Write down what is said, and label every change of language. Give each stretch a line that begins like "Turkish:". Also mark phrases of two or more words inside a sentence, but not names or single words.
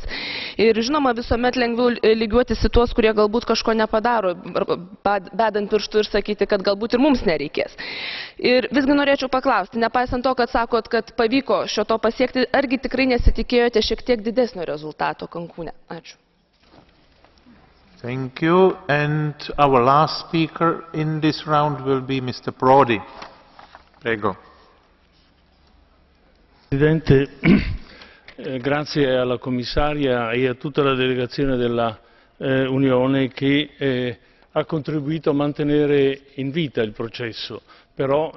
Lithuanian: Ir žinoma, visuomet lengviau lygiuotis į tuos, kurie galbūt kažko nepadaro, bedant pirštų ir sakyti, kad galbūt ir mums nereikės. Ir visgi norėčiau paklausti, nepaisant to, kad sakot, kad pavyko šio to pasiekti, argi tikrai nesitikėjote šiek tiek didesnio rezultato Kankūne? Ačiū.
English: Thank you. And our last speaker in this round will be Mr.
Italian: Prodi. Prego. Presidente, grazie alla commissaria e a tutta la delegazione della Unione che ha contribuito a mantenere in vita il processo, però